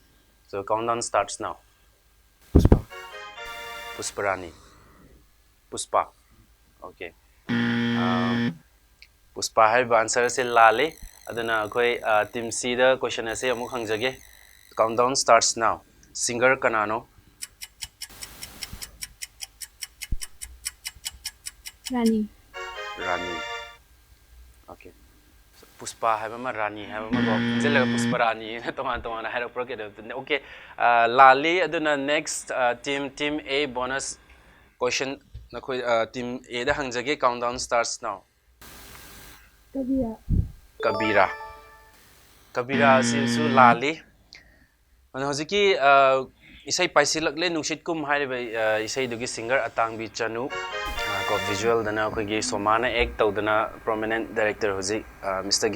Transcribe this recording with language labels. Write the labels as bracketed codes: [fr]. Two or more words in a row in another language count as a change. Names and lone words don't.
[en] So countdown starts now. Pusparani. Puspa. Okay. [mni] Puspa hariba answer se lale. Aduna koi team C da question ase amuk hangjage. [en] Countdown starts now. [mni] Singer kanano. Rani. Rani. Okay. So, Puspa hai ma Rani hai ma go. Jela Puspa Rani na tongan hai ra pro ke okay. Lali aduna [en] next team A bonus question [mni] na khoi team A da hangjage [en] countdown starts now. [mni] Kabira. Kabira. Kabira su Lali. Ano hojiki isai paisilakle nungsit kum hai isai dugi singer Atangbi Chanu. Ko visual dana ko gi somana act tawdana [en] prominent director [mni] hoji Mr.